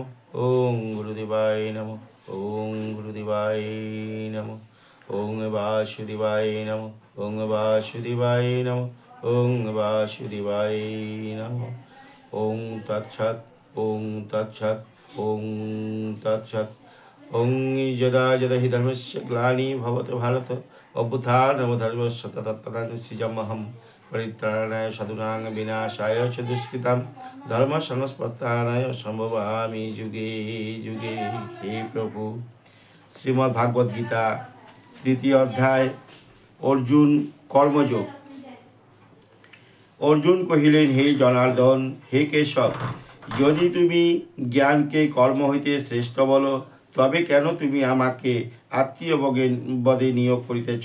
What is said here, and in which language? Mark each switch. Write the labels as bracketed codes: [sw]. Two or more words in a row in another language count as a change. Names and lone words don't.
[sa] ওম গুরুদেবায় নমঃ। ওম গুরুদেবায় নমঃ। ওং বাসুদেবায় নমঃ। ওং বাসুদেবায় নমঃ। ওং বাসুদেবায় নমঃ। ওং তৎসৎ। ওং তৎসৎ। ওং তৎসৎ। ওং যদা যদা হি ধর্মস্য গ্লানি ভবত ভারত অভ্যুত্থানমধর্মস্য তদাত্মনাং সৃজাম্যহম পরিত্রাণায় সাধুনাং বিনাশায় চ দুষ্কৃতাম ধর্ম সংস্পর্শনায় সম্ভবামি যুগে যুগে। [bn] হে প্রভু। শ্রীমদ্ ভাগবত গীতা তৃতীয় অধ্যায় অর্জুন কর্মযোগ। অর্জুন কহিলেন, হে জনার্দন, হে কেশব, যদি তুমি জ্ঞানকে কর্ম হইতে শ্রেষ্ঠ বলো, তবে কেন তুমি আমাকে আত্মীয় বদে নিয়োগ করিতেছ?